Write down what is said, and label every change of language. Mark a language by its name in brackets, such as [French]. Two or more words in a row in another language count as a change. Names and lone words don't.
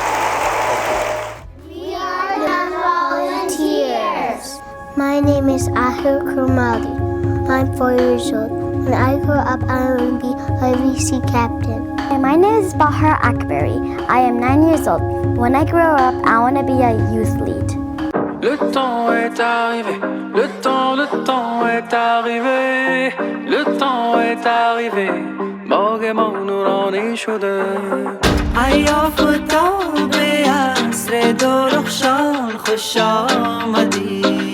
[English] We are the volunteers. My name is Ahir Kurmali. I'm 4 years old. When I grow up, I will be a VC captain. And my name is Bahar Akbari. I am 9 years old. When I grow up, I want to be a youth lead. [French] Le temps est arrivé, le temps est arrivé, le temps est arrivé, [Persian] باغ ما نورانی شده ایا خدا به عصر درخشان خوش آمدی